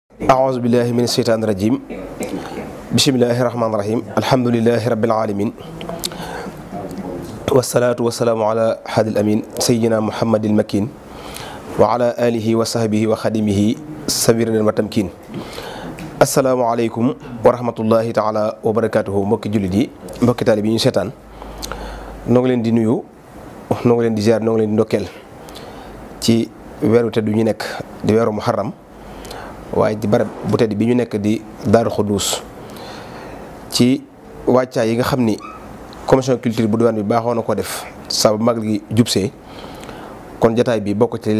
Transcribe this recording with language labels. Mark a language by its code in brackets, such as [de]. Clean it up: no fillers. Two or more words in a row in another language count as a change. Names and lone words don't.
[ar] أعوذ بالله من الشيطان الرجيم بسم الله الرحمن الرحيم الحمد لله رب العالمين والصلاة والسلام على حد الأمين سيدنا محمد المكين وعلى آله وصحبه وخدمه سبيل المتمكين السلام عليكم ورحمة الله تعالى وبركاته [wo] mbokki jullit yi mbokki taalibe yi ñu seetaan noo ngi leen di nuyu noo ngi leen di ziar noo ngi leen di ndokkeel ci weeru tedd ñu nekk di weeru muharram waaye di barab bu tedd bi ñu nekk di Daaru Xuddus ci wàccaay yi nga xam ni [fr] commission culture [wo] bu diwaan bi baaxoo na ko def saa bu magal gi jubsee kon jataay bi bokk ci